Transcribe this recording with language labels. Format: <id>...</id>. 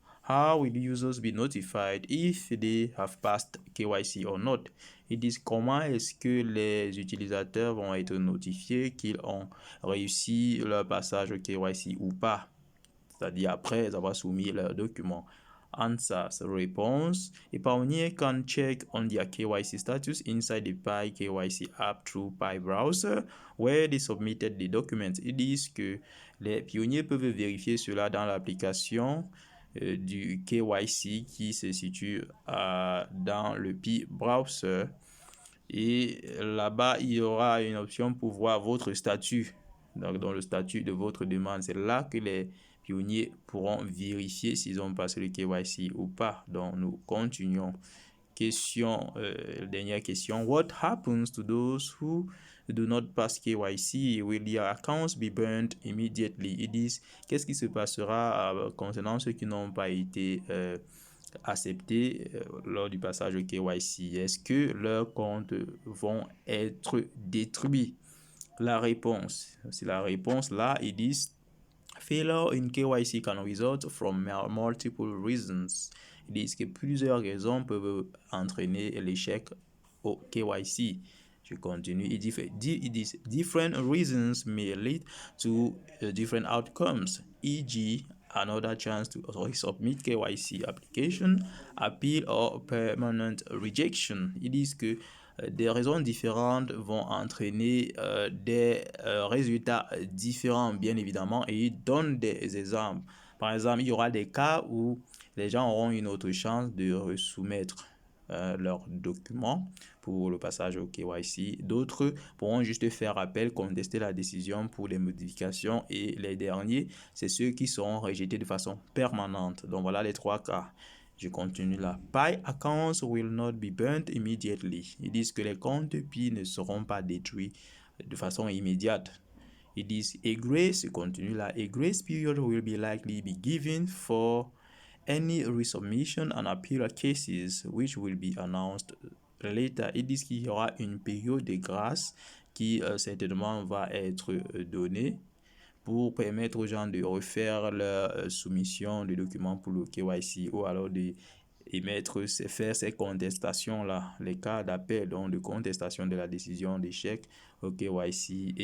<en>How will users be notified if they have passed KYC or not?</en> <fr>Ils disent comment est-ce que les utilisateurs vont être notifiés qu'ils ont réussi leur passage au KYC ou pas, c'est-à-dire après avoir soumis leurs documents.</fr> <en>Answer,</en> <fr>réponse.</fr> <en>A pioneer can check on their KYC status inside the Pi KYC app through Pi browser where they submitted the documents.</en> <fr>Ils disent que les pionniers peuvent vérifier cela dans l'application du KYC qui se situe dans le Pi browser. Et là-bas, il y aura une option pour voir votre statut. Donc, dans le statut de votre demande, c'est là que les pionniers pourront vérifier s'ils ont passé le KYC ou pas. Donc, nous continuons. Dernière question.</fr> <en>What happens to those who do not pass KYC? Will their accounts be burned immediately?</en> <fr>Ils disent, qu'est-ce qui se passera concernant ceux qui n'ont pas été acceptés lors du passage au KYC? Est-ce que leurs comptes vont être détruits? La réponse, c'est la réponse là, ils disent</fr> <en>failure in KYC can result from multiple reasons.</en> <fr>Ils disent que plusieurs raisons peuvent entraîner l'échec au KYC. Je continue. Ils disent</fr> <en>different reasons may lead to different outcomes, e.g. another chance to resubmit KYC application, appeal or permanent rejection.</en> <fr>Ils disent que des raisons différentes vont entraîner des résultats différents, bien évidemment, et ils donnent des exemples. Par exemple, il y aura des cas où les gens auront une autre chance de soumettre leurs documents pour le passage au KYC. D'autres pourront juste faire appel, contester la décision pour les modifications et les derniers, c'est ceux qui seront rejetés de façon permanente. Donc voilà les trois cas. Je continue là.</fr> <en>Pi accounts will not be burnt immediately.</en> <fr>Ils disent que les comptes Pi ne seront pas détruits de façon immédiate. Ils disent</fr> <en>a grace,</en> <fr>continue là,</fr> <en>a grace period will be likely be given for any resubmission and appeal cases which will be announced later.</en> <fr>Ils disent qu'il y aura une période de grâce qui certainement va être donnée pour permettre aux gens de refaire leur soumission de documents pour le KYC ou alors de faire ces contestations-là, les cas d'appel, donc de contestation de la décision d'échec au KYC.</fr>